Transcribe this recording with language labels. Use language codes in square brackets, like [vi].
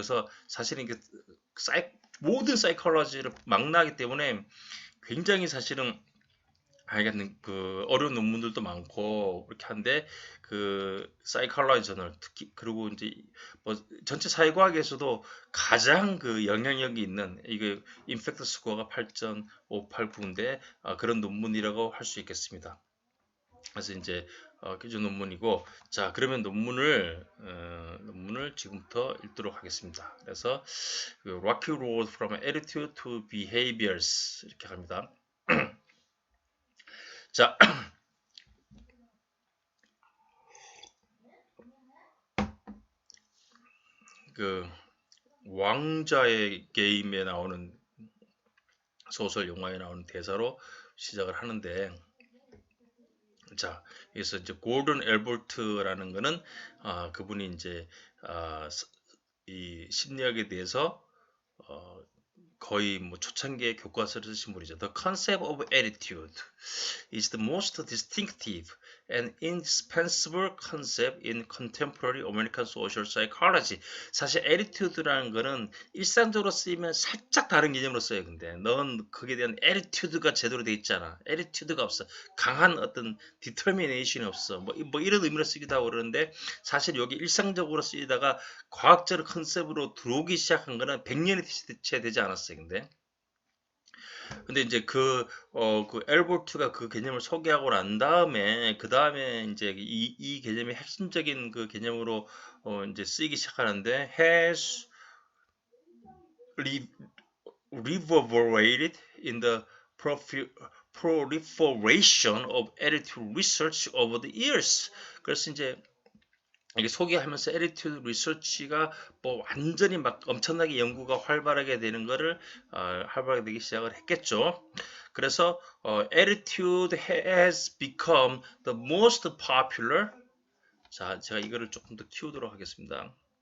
[ko] 그래서 사실은 이게 모든 사이콜로지를 망라하기 때문에 굉장히 사실은 알겠는 그 어려운 논문들도 많고 그렇게 한데 그 사이콜로지 저널 특히 그리고 이제 뭐 전체 사회과학에서도 가장 그 영향력이 있는 이게 임팩트 스코어가 8.589인데 그런 논문이라고 할 수 있겠습니다. 그래서 이제 기준 논문이고 자 그러면 논문을 지금부터 읽도록 하겠습니다. 그래서 그 Rocky Road from Attitude to Behaviors 이렇게 합니다. 자, 그 왕자의 게임에 나오는 소설 영화에 나오는 대사로 시작을 하는데 자, 그래서 이제 고든 엘버트라는 거는 그분이 이제 이 심리학에 대해서 어, 거의 뭐 초창기에 교과서를 쓰신 분이죠. [en] The concept of attitude is the most distinctive and indispensable concept in contemporary American social psychology. [ko] 사실 attitude라는 거는 일상적으로 쓰이면 살짝 다른 개념으로 써요. 근데 넌 거기에 대한 attitude가 제대로 돼 있잖아. attitude가 없어. 강한 어떤 determination이 없어. 뭐 이런 의미로 쓰기도 하고 그러는데 사실 여기 일상적으로 쓰이다가 과학적 컨셉으로 들어오기 시작한 거는 100년이 채 되지 않았어요. 근데 이제 그 엘볼트가 그 개념을 소개하고 난 다음에, 그 다음에 이제 이 개념의 핵심적인 그 개념으로 이제 쓰이기 시작하는데, [en] has reverberated in the proliferation of attitude research over the years. [ko] 그래서 이제 이게 소개하면서 attitude research가 뭐 완전히 막 엄청나게 연구가 활발하게 되는 거를 활발하게 되기 시작을 했겠죠. 그래서 [en] attitude has become the most popular. [ko] 자, 제가 이거를 조금 더 키우도록 하겠습니다.